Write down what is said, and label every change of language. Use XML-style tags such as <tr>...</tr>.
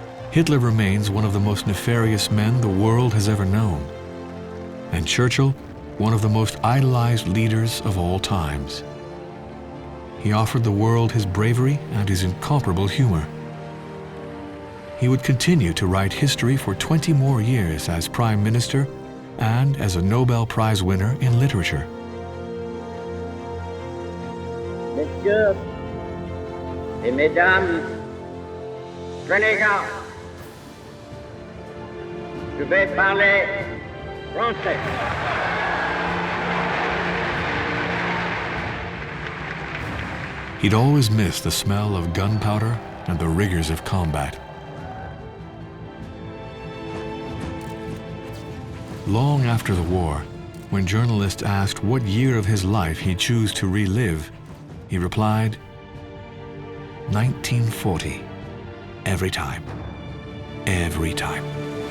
<en>Hitler remains one of the most nefarious men the world has ever known, and Churchill, one of the most idolized leaders of all times. He offered the world his bravery and his incomparable humor. He would continue to write history for 20 more years as Prime Minister and as a Nobel Prize winner in literature.</en> <fr>Messieurs et mesdames, prenez garde. Je vais parler français.</fr> <en>He'd always missed the smell of gunpowder and the rigors of combat. Long after the war, when journalists asked what year of his life he'd choose to relive, he replied, 1940. Every time. Every time.</en>